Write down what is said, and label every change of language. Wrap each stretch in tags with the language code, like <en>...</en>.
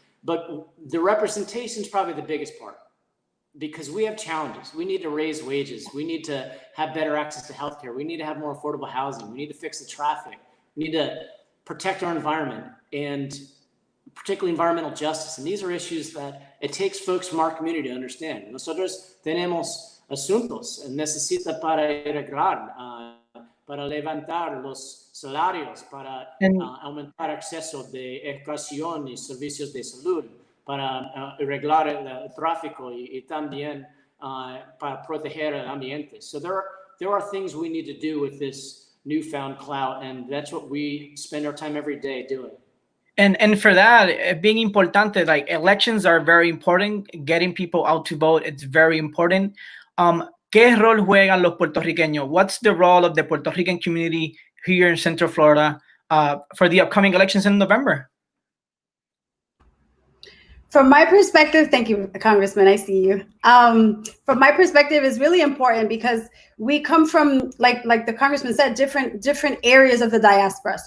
<en>But the representation is probably the biggest part, because we have challenges. We need to raise wages. We need to have better access to healthcare. We need to have more affordable housing. We need to fix the traffic. We need to protect our environment, and particularly environmental justice. And these are issues that it takes folks from our community to understand.</en> <es>Nosotros tenemos asuntos necesita para arreglar, para levantar los salarios, para aumentar acceso de educación y servicios de salud, para arreglar el tráfico y también para proteger el ambiente.</es> <en>So there are things we need to do with this newfound clout, and that's what we spend our time every day doing. And for that, being importante, like elections are very important. Getting people out to vote, it's very important.</en> <es>¿Qué rol juegan los puertorriqueños?</es> <en>What's the role of the Puerto Rican community here in Central Florida for the upcoming elections in November? From my perspective, thank you, Congressman, I see you. From my perspective, it's really important because we come from, like the Congressman said, different areas of the diaspora.</en>